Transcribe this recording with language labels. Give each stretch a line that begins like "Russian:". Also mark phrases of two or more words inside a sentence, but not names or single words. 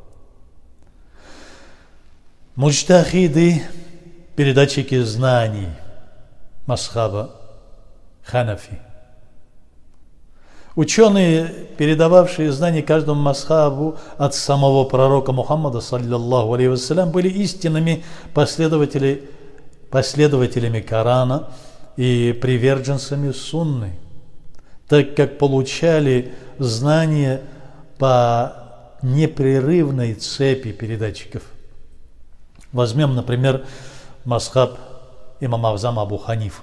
Russian: Муджтахиды, передатчики знаний мазхаба ханафи. Ученые, передававшие знания каждому мазхабу от самого пророка Мухаммада,
Arabic: صلى الله عليه وسلم,
Russian: были истинными последователями Корана, и приверженцами сунны, так как получали знания по непрерывной цепи передатчиков. Возьмем, например, мазхаб имама Азама Абу Ханифы.